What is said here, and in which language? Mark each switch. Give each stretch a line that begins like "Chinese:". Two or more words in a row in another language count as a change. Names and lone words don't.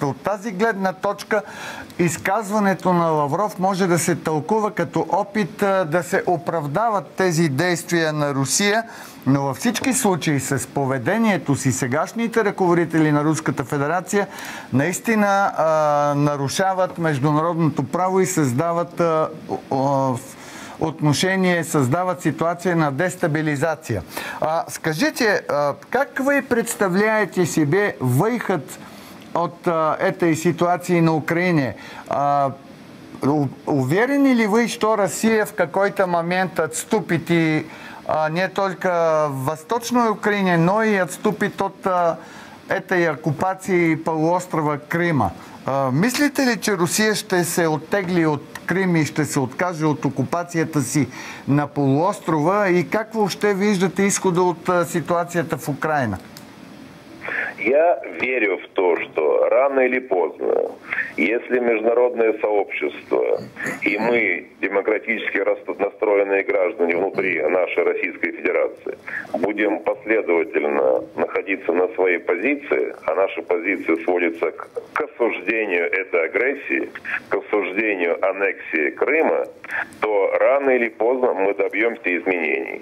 Bulgarian: От тази гледна точка изказването на Лавров може да се тълкува като опит да се оправдават тези действия на Русия, но във всички случаи с поведението си сегашните ръководители на Руската федерация наистина нарушават международното право и създават отношение, създават ситуация на дестабилизация.
Russian: Скажите, как вы представляете себе выход от этой ситуации на Украине? Уверены ли вы, что Россия в какой-то момент отступит и не только в Восточной Украине, но и отступит от этой оккупации полуострова Крыма?
Bulgarian: Мислите ли, че Русия ще се оттегли от Крим и ще се откаже от окупацията си на полуострова и как въобще виждате изхода от ситуацията в Украина?
Russian: Я верю в то, что рано или поздно, если международное сообщество и мы, демократически настроенные граждане внутри нашей Российской Федерации, будем последовательно находиться на своей позиции, а наша позиция сводится к осуждению этой агрессии, к осуждению аннексии Крыма, то рано или поздно мы добьемся изменений.